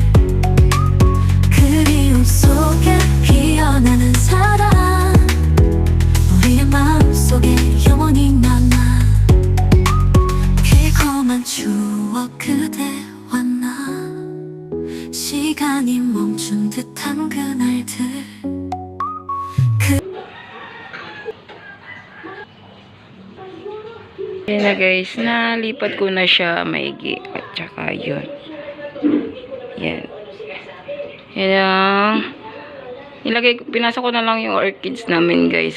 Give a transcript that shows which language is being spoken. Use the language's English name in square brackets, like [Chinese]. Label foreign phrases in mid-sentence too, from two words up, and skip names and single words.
[Korean] 그리움 속에 피어나는 사랑 우리의 마음속에 영원히 남아 달콤한 추억 그대와 나 시간이 멈춘 듯한 그날들 [Filipino] Yan na guys, nalipat ko na siya maigi. At saka yun. Yan. Yan pinasok ko na lang yung orchids namin guys.